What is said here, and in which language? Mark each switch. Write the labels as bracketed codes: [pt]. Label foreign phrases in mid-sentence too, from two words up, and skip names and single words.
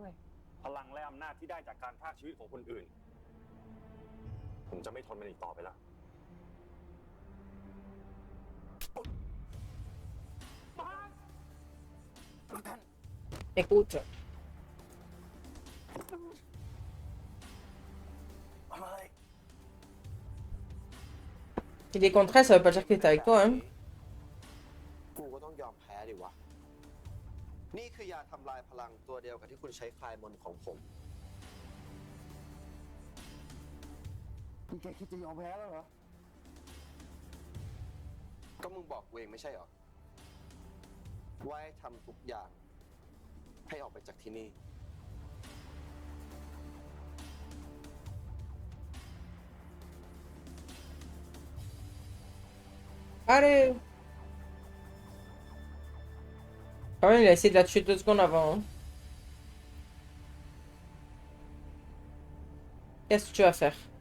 [th] พลังและอำนาจที่ได้จากการพรากชีวิตของคนอื่น ผมจะไม่ทนมันอีกต่อไปแล้ว [fr] Écoute. [th] อะไร [fr] Il est contre elle, ça veut pas dire qu'il est avec toi, hein. [th] กูก็ต้องยอมแพ้ดิวะ นี่คือยาทำลายพลังตัวเดียวกับที่คุณใช้คลายมนต์ของผม นี่แกคิดจะยอมแพ้แล้วเหรอ ก็มึงบอกกูเองไม่ใช่เหรอ ว่าให้ทำทุกอย่าง ให้ออกไปจากที่นี่ [fr] Allez. Quand même, il a essayé de la tuer 2 secondes avant. Hein. Qu'est-ce que tu vas faire?